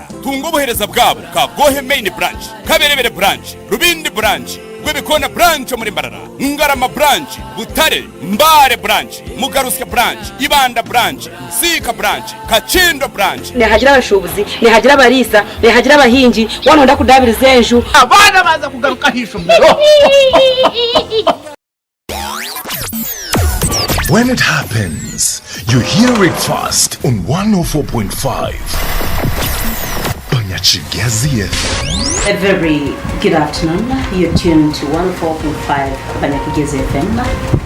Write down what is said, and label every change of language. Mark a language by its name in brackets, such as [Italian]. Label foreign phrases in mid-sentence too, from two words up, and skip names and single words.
[Nyankole] Tungo buhereza bwabo ka Gohe Main Branch, Kaberebere Branch, Rubindi Branch, Gwebikona Branch muri Mbarara, Ngarama Branch, Butare, Mbare Branch, Mugaruska Branch, Ibanda Branch, Sika Branch, Kachindo Branch. Nihagira abashubuzi, nihagira abarisa, nihagira abahinji, wanonda kudabiriza enju. Abana baza kugaruka hisho mbero. [English] When it happens, you hear it first on 104.5. A very good afternoon. You're tuned to 104.5 Banyakigezi FM.